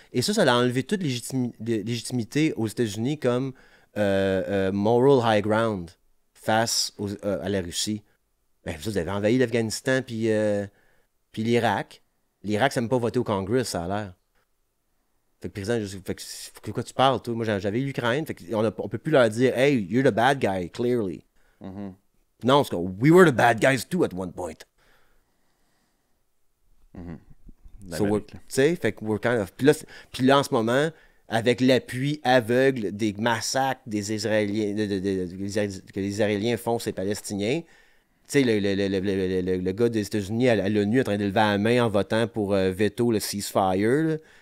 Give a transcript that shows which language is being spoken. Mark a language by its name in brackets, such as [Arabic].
[French] Et ça a enlevé toute légitimité aux États-Unis comme [English] moral high ground [French] face à la Russie. Ben, vous avez envahi l'Afghanistan puis l'Irak. L'Irak, ça n'aime pas voter au Congrès, ça a l'air. Fait que président, de quoi tu parles, toi? Moi, j'avais l'Ukraine. Fait on peut plus leur dire, [English] hey, you're the bad guy, clearly. [French] Non, c'est que [English] we were the bad guys too at one point. [French] Tu sais, fait que [English] we're kind of. [French] Puis là, en ce moment, avec l'appui aveugle des massacres des Israéliens, que les Israéliens font ces Palestiniens, tu sais, le gars des États-Unis à l'ONU en train de lever la main en votant pour veto le ceasefire, là.